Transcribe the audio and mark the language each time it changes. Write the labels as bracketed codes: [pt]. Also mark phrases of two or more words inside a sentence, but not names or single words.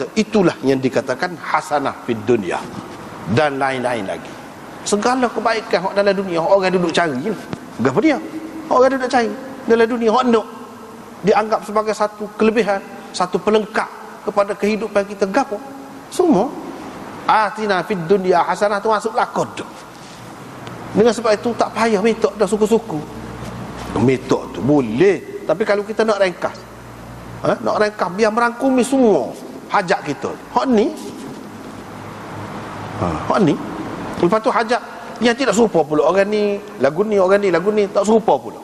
[ms] Itulah yang dikatakan [ar] حسنة في الدنيا. [ms] Dan lain-lain lagi. Segala kebaikan hak dalam dunia orang duduk cari. Apa dia? Orang duduk cari dalam dunia hak nak dianggap sebagai satu kelebihan, satu pelengkap kepada kehidupan kita. Gapo? Semua [ar] آتنا في الدنيا حسنة [ms] tu masuk lakon tu. Dengan sebab itu tak payah minta dah suku-suku. Minta tu boleh, tapi kalau kita nak ringkas, nak ringkas biar merangkumi semua hajat kita. Hak ni lepas tu hajat yang tidak serupa pula, orang ni lagu ni, orang ni lagu ni tak serupa pula.